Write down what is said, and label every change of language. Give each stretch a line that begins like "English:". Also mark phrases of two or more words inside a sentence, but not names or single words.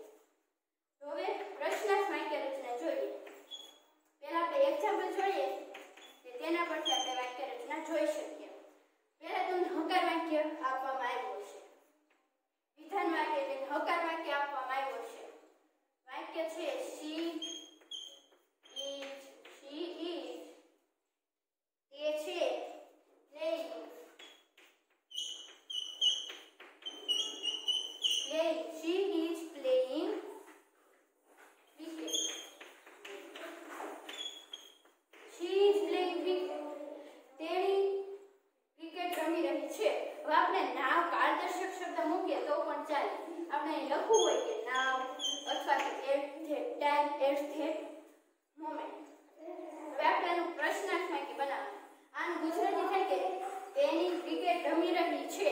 Gujarati: તો હવે પ્રશ્નાર્થ વાક્ય રચના જોઈએ. પહેલા આપણે એક્ઝામ્પલ જોઈએ કે તેના પરથી આપણે વાક્ય રચના જોઈ શકીએ. પહેલા તમને હકાર વાક્ય આપવામાં આવ્યું છે. વિધાન વાક્ય એટલે હકાર વાક્ય આપવામાં આવ્યો છે. વાક્ય છે
English: she is
Gujarati: તે છે playing.
English: She is playing cricket. She is playing cricket.
Gujarati: તેણી ક્રિકેટ રમી રહી છે. હવે આપણે નાવ કાળદર્શક શબ્દ મૂકીએ તો પણ ચાલે. આપણે લખવું હોય કે નાવ અથવા તો
English: at that time at that moment.
Gujarati: હવે આપણે આનું પ્રશ્નાર્થ વાક્ય બનાવવાનું. આનું ગુજરાતી થાય કે તેણી ક્રિકેટ રમી રહી છે.